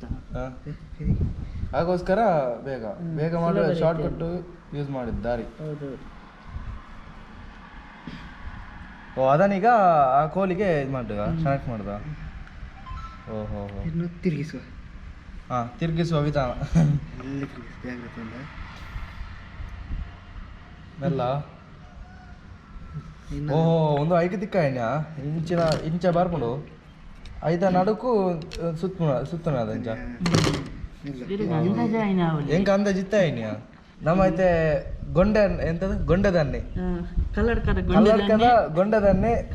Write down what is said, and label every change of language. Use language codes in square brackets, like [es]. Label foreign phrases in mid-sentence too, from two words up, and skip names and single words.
[kn] ಹಾಗೋಸ್ಕರ ಬೇಗ ಬೇಗ ಮಾಡಿ [en] short cut use [kn] ಮಾಡಿದ್ದು ದಾರಿ. ಹೌದು. ಓ ಅದನ್ನೀಗ ಆ ಕೋಲಿಗೆ ಇದು ಮಾಡಿದ ಕನೆಕ್ಟ್ ಮಾಡ್ದ. ಓಹೋ ಹೋ ಇನ್ನು ತಿರುಗಿಸುವ. ಹಾಂ ತಿರುಗಿಸುವ ವಿಧಾನ ಎಲ್ಲ ತಿರುಗಿಸಿ ಜಾಗ್ರತೆಯಿಂದ ಮೆಲ್ಲ. [tcy] ಓಹೋ ಒಂದು ಐದು ದಿಕ್ಕ ಎಣ್ಣೆ ಇಂಚ ಬರ್ಕೊಂಡು ಐದ ನಡುಕು ಸುತ್ತನ ಅದ ಇಂಚ ಹೆಂಗ ಅಂದಾಜಿತ್ತ ಎಣ್ಣೆ ನಮ್ಮ ಐತೆ ಗೊಂಡೆ ಎಂತದ ಗೊಂಡೆದನ್ನೆ ಕಲ್ಲಡ್ಕದ ಗೊಂಡೆದನ್ನೆ